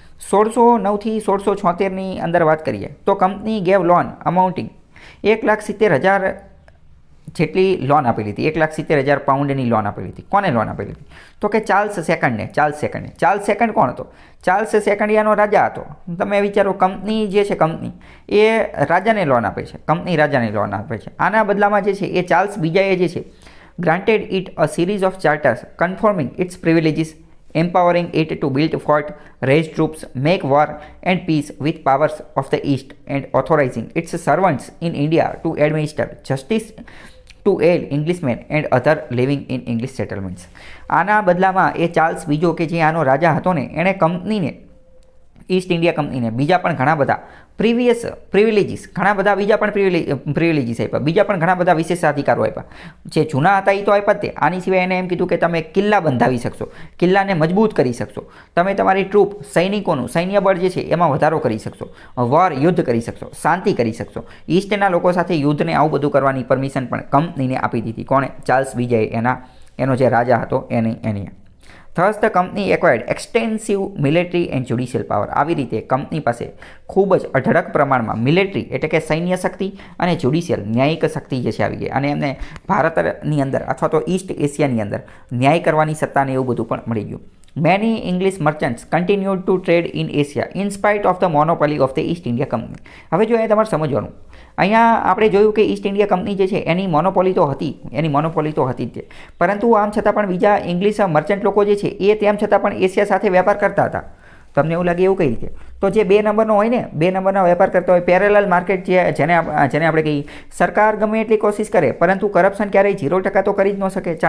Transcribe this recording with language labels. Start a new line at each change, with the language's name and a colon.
Gujarati: 1609થી 1676ની અંદર વાત કરીએ તો કંપની
English: gave loan amounting
Gujarati: 1,70,000 જેટલી લોન આપેલી હતી. 1,70,000 પાઉન્ડની લોન આપેલી હતી. કોને લોન આપેલી હતી? તો કે ચાર્લ્સ સેકન્ડને. ચાર્લ્સ સેકન્ડ કોણ હતો? ચાર્લ્સ સેકન્ડિયાનો રાજા હતો. તમે વિચારો, કંપની જે છે, કંપની એ રાજાને લોન આપે છે. કંપની રાજાને લોન આપે છે. આના બદલામાં જે છે
English: એ ચાર્લ્સ બીજાએ જે છે granted it a series of charters confirming its privileges, empowering it to build fort, raise troops, make war and peace with powers of the East, and authorizing its servants in India to administer justice to all Englishmen and other living in English settlements.
Gujarati: આના બદલામાં એ Charles બીજો કે જે આનો રાજા હતો ને, એણે કંપનીને, ઈસ્ટ ઇન્ડિયા કંપનીને બીજા પણ ઘણા બધા પ્રિવિલેજીસ, ઘણા બધા બીજા પણ પ્રિવિલેજીસ આપ્યા. બીજા પણ ઘણા બધા વિશેષાધિકારો આપ્યા. જે જૂના હતા એ તો આપ્યા જ તે. આની સિવાય એને એમ કીધું કે તમે કિલ્લા બંધાવી શકશો, કિલ્લાને મજબૂત કરી શકશો, તમે તમારી ટ્રૂપ, સૈનિકોનું સૈન્ય બળ જે છે એમાં વધારો કરી શકશો, વોર, યુદ્ધ કરી શકશો, શાંતિ કરી શકશો. ઈસ્ટના લોકો સાથે યુદ્ધને આવું બધું કરવાની પરમિશન પણ કંપનીને આપી દીધી. કોણે? ચાર્લ્સ બીજાએ, એનો જે રાજા હતો એની.
English: Thus the company acquired extensive military and judicial power.
Gujarati: આવી રીતે કંપની પાસે ખૂબ જ અઢળક પ્રમાણમાં મિલિટરી એટલે કે સૈન્ય શક્તિ અને જ્યુડિશિયલ ન્યાયિક શક્તિ જે છે આવી ગઈ. અને એમને ભારતની અંદર અથવા તો ઈસ્ટ એશિયાની અંદર ન્યાય કરવાની સત્તાને એવું બધું પણ મળી ગયું.
English: Many English merchants continued to trade in Asia in spite of the monopoly of the East India Company.
Gujarati: હવે જો તમારે સમજવાનું, અહીંયા આપણે જોયું કે ઈસ્ટ ઇન્ડિયા કંપની જે છે એની મોનોપોલી તો હતી જ તે. પરંતુ આમ છતાં પણ બીજા ઇંગ્લિશ મર્ચન્ટ લોકો જે છે એ તેમ છતાં પણ એશિયા સાથે વેપાર કરતા હતા. તમને એવું લાગે એવું કઈ રીતે? તો જે 2 નંબરનો હોય ને, 2 નંબરના વેપાર કરતા હોય, પેરેલલ માર્કેટ જેને આપણે કહીએ, સરકાર ગમે એટલી કોશિશ કરે પરંતુ કરપ્શન ક્યારેય 0% તો કરી જ ન શકે.